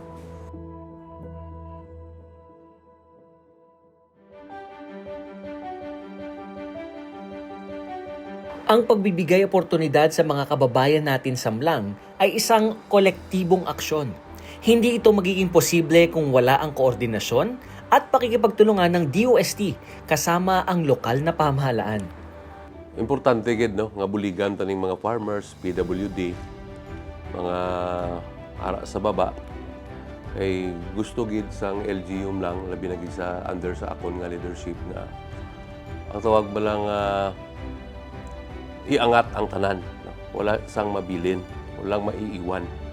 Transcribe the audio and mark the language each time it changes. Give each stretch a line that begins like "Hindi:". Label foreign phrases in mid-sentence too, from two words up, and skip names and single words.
Filipino: Ang pagbibigay oportunidad sa mga kababayan natin sa Mlang ay isang kolektibong aksyon. Hindi ito magiging posible kung wala ang koordinasyon at pakikipagtulungan ng DOST kasama ang lokal na pamahalaan.
Hiligaynon: Importante gid nga buligan taning mga farmers, PWD, mga ara sa baba ay gusto gid sang LGU lang labi na gid sa under sa akon nga leadership na ang tawag ba lang iangat ang tanan, wala sang mabilin,
Filipino: walang maiiwan.